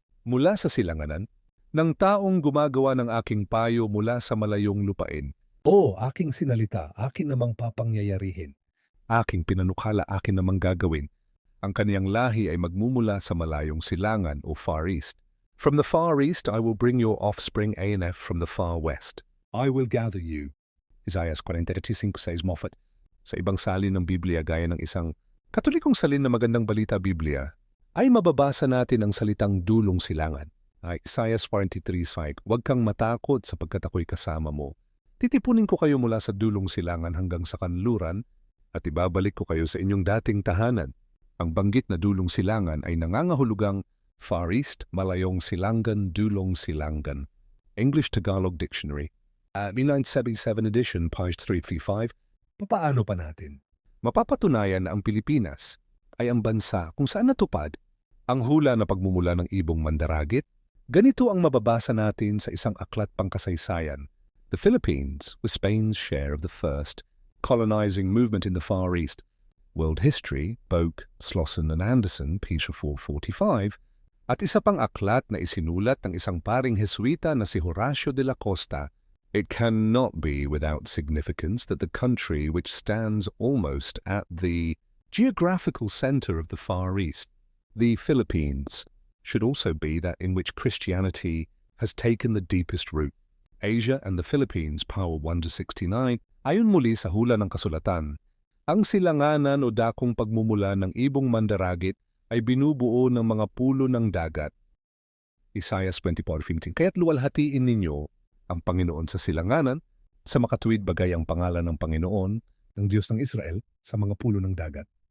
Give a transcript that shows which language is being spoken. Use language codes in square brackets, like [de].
[tl] Mula sa silanganan, ng taong gumagawa ng aking payo mula sa malayong lupain. O aking sinalita, akin namang papangyayarihin. Aking pinanukala, akin namang gagawin. Ang kaniyang lahi ay magmumula sa malayong silangan o Far East. [en] From the Far East, I will bring your offspring ANF from the Far West. I will gather you. Isaiah 45:6 says Moffat. [tl] Sa ibang salin ng Biblia gaya ng isang Katolikong salin na magandang balita Biblia, ay mababasa natin ang salitang dulong silangan. Isaiah 43:5, huwag kang matakot sapagkat ako'y kasama mo. Titipunin ko kayo mula sa dulong silangan hanggang sa kanluran at ibabalik ko kayo sa inyong dating tahanan. Ang banggit na dulong silangan ay nangangahulugang Far East, Malayong Silangan, Dulong Silangan. [en] English-Tagalog Dictionary. 1977 edition, page 335. [tl] Papaano pa natin? Mapapatunayan na ang Pilipinas ay ang bansa kung saan natupad ang hula na pagmumula ng ibong mandaragit. Ganito ang mababasa natin sa isang aklat pangkasaysayan. [en] The Philippines was Spain's share of the first colonizing movement in the Far East. [tl] World History, Boak, Slosson and Anderson, page 445, at isa pang aklat na isinulat ng isang paring Jesuita na si Horacio de la Costa. [en] It cannot be without significance that the country which stands almost at the geographical center of the Far East, the Philippines, should also be that in which Christianity has taken the deepest root. [tl] Asia and the Philippines, Power 1-69, ayon muli sa hula ng kasulatan, ang silanganan o dakong pagmumula ng ibong mandaragit ay binubuo ng mga pulo ng dagat. Isaiah 24:15. Kaya't luwalhatiin ninyo ang Panginoon sa silanganan, sa makatuwid bagay ang pangalan ng Panginoon, ng Diyos ng Israel, sa mga pulo ng dagat.